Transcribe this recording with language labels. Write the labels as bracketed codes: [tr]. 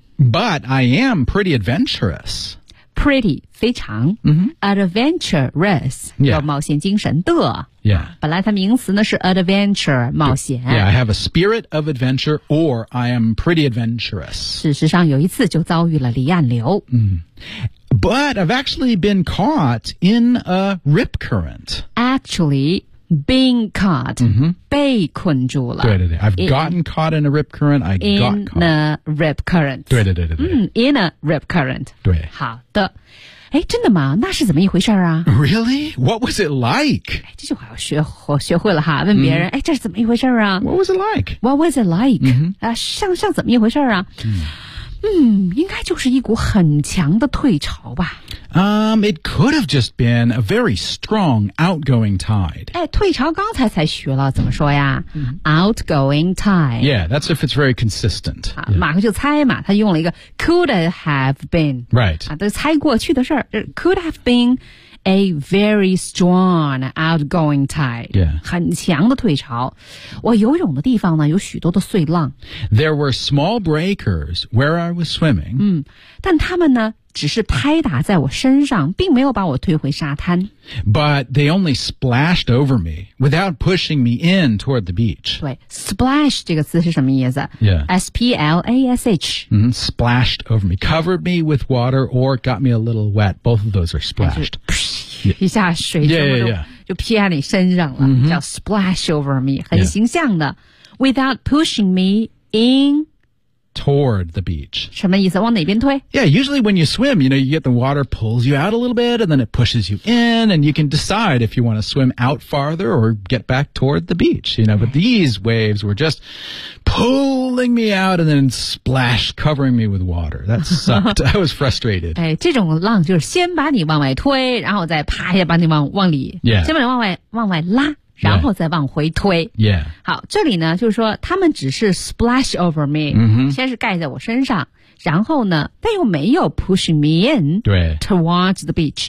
[en] But I am pretty adventurous。 [zh] Pretty 非常、 [en] mm-hmm. adventurous、 yeah. [zh] 有冒险精神的、 [en] yeah. [zh] 本来它名词呢是 adventure 冒险 [en] yeah, I have a spirit of adventure or I am pretty adventurous [zh] 事实上有一次就遭遇了离岸流、 [en] But I've actually been caught in a rip current Actually being caught、 mm-hmm. [zh] 被困住了 [en] I've gotten caught in a rip current [zh] 对、 [en] in a rip current [zh] 对好的哎，真的吗那是怎么一回事啊 [en] Really? What was it like? [zh] 这句话我学会了哈问别人、 [en] mm-hmm. [zh] 哎，这是怎么一回事啊 [en] What was it like?、 Mm-hmm. [zh] 像怎么一回事啊、应该就是一股很强的退潮吧。 [en] It could have just been a very strong outgoing tide. [zh] 哎，退潮刚才学了怎么说呀、 [en] Outgoing tide. Yeah, that's if it's very consistent.、 [zh] 马克就猜嘛他用了一个 [en] could have been. Right.、 [zh] 都猜过去的事儿 [en] could have been a very strong outgoing tide. Yeah. [zh] 很强的退潮。我游泳的地方呢有许多的碎浪。 [en] There were small breakers where I was swimming. [zh] 但他们呢只是拍打在我身上并没有把我推回沙滩。 [en] But they only splashed over me without pushing me in toward the beach. [zh] 对 ,splash 这个词是什么意思 [en] ?Yeah. S-P-L-A-S-H.、 Mm-hmm, splashed over me. Covered me with water or got me a little wet. Both of those are splashed. [zh] 一下水全部都 就披在你身上了、 mm-hmm. [en] 叫 splash over me, [zh] 很形象的。 [en] Yeah. Without pushing me in... Toward the beach. [zh] 什么意思？往哪边推？ [en] Yeah, usually when you swim, you know, you get the water pulls you out a little bit, and then it pushes you in, and you can decide if you want to swim out farther or get back toward the beach, you know. But these waves were just pulling me out and then splash, covering me with water. That sucked. I was frustrated. [zh] 哎，这种浪就是先把你往外推，然后再啪一下把你往里， [en] yeah. [zh] 先把你往外拉。然后再往回推。 [en] Yeah. [zh] 好，这里呢，就是说，他们只是 [en] splash over me，、 mm-hmm. [zh] 先是盖在我身上，然后呢，但又没有 [en] push me in， towards the beach，